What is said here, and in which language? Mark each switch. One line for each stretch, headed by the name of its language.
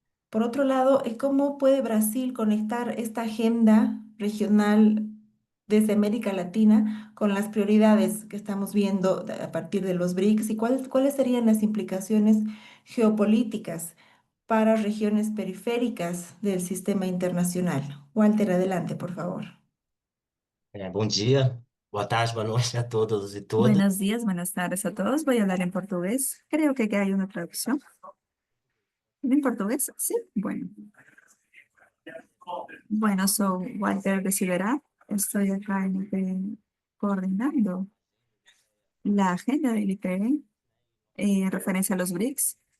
Spanish: Por otro lado, ¿cómo puede Brasil conectar esta agenda regional desde América Latina con las prioridades que estamos viendo a partir de los BRICS y cuáles serían las implicaciones geopolíticas para regiones periféricas del sistema internacional? Walter, adelante, por favor.
Portuguese: Bom dia, boa tarde, boa noite a todos e todas.
Spanish: Buenos días, buenas tardes a todos. Voy a hablar en portugués. Creo que hay una traducción. ¿En portugués? Sí. Bueno. Bueno, soy Walter de Silveira. Estoy acá coordinando la agenda del IPE en referencia a los BRICS.